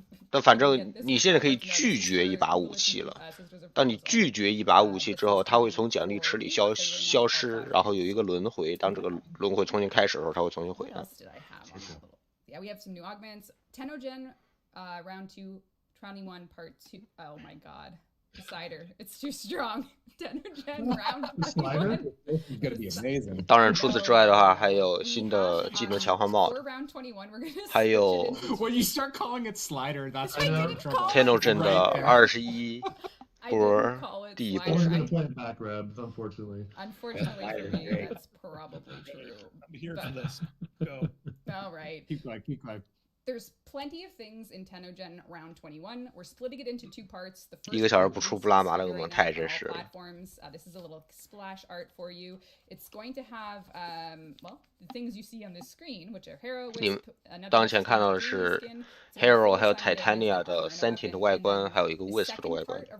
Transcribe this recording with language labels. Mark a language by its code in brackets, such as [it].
[zh] 但反正你现在可以拒绝一把武器了。当你拒绝一把武器之后，它会从奖励池里消失，然后有一个轮回。当这个轮回重新开始的时候，它会重新回来。 [en] Yeah, we have some new augments. Tenogen, round 2, 21, part 2. Oh my god. Decider. It's too strong. Tenogen, round 21. This is gonna be amazing. [zh] 当然，除此之外的话，还有新的技能强化帽，还有 [en] When you start calling it slider, that's when you're in trouble. [zh] Tenogen 的21波第一波。 [en] I was gonna play it back, Reb, unfortunately. Unfortunately for me, that's probably true. I'm here for this. Go. All right. Keep going. There's plenty of things in Tenogen round 21. We're splitting it into 2 parts. The first [zh] 1个小时不出布拉玛的恶魔太真实了。 [en] platforms. This is a little splash art for you. It's going to have, well, the things you see on this screen, which are Hero, Wisp, [zh] 当前看到的是 Hero 还有 Titania 的 Sentinel 的外观，还有一个 Wisp 的外观。